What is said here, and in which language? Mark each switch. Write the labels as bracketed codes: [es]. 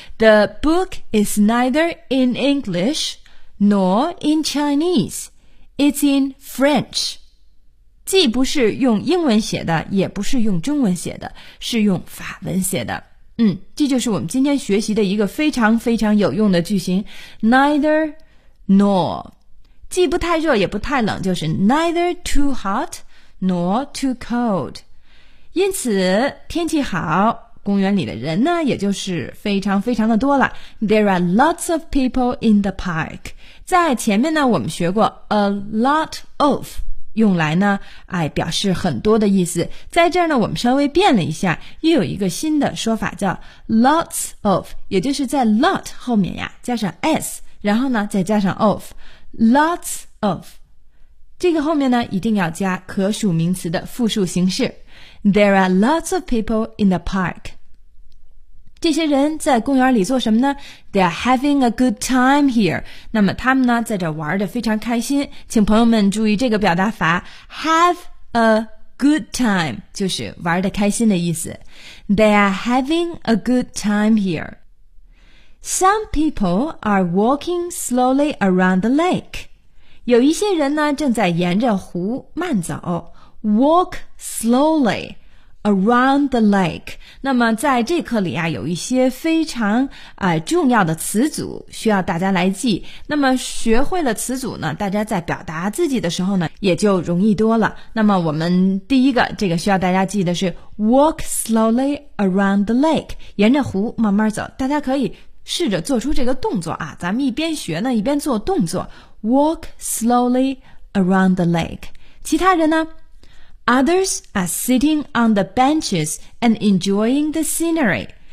[en] The book is neither in English nor in Chinese, it's in French. [zh] 既不是用英文写的也不是用中文写的，是用法文写的。这就是我们今天学习的一个非常非常有用的句型 [en] neither nor, [zh] 既不太热也不太冷，就是 [en] neither too hot nor too cold, [zh] 因此天气好，公园里的人呢也就是非常非常的多了。 [en] There are lots of people in the park, [zh] 在前面呢我们学过 [en] a lot of, [zh] 用来呢，哎，表示很多的意思。在这儿呢，我们稍微变了一下，又有一个新的说法叫 [en] lots of, [zh] 也就是在 lot 后面呀，加上 s, 然后呢，再加上 of, lots of。这个后面呢，一定要加可数名词的复数形式。 [en] There are lots of people in the park. [zh] 这些人在公园里做什么呢？ [en] They are having a good time here. [zh] 那么他们呢在这玩得非常开心。请朋友们注意这个表达法 [en] have a good time [zh] 就是玩得开心的意思。 [en] They are having a good time here. Some people are walking slowly around the lake. [zh] 有一些人呢正在沿着湖慢走。 [en] Walk slowly around the lake. [zh] 那么在这课里啊有一些非常、重要的词组需要大家来记。那么学会了词组呢大家在表达自己的时候呢也就容易多了。那么我们第一个这个需要大家记的是 [en] walk slowly around the lake, [zh] 沿着湖慢慢走。大家可以试着做出这个动作啊，咱们一边学呢一边做动作。 [en] Walk slowly around the lake. [zh] 其他人呢 [en] Others are sitting on the benches and enjoying the scenery.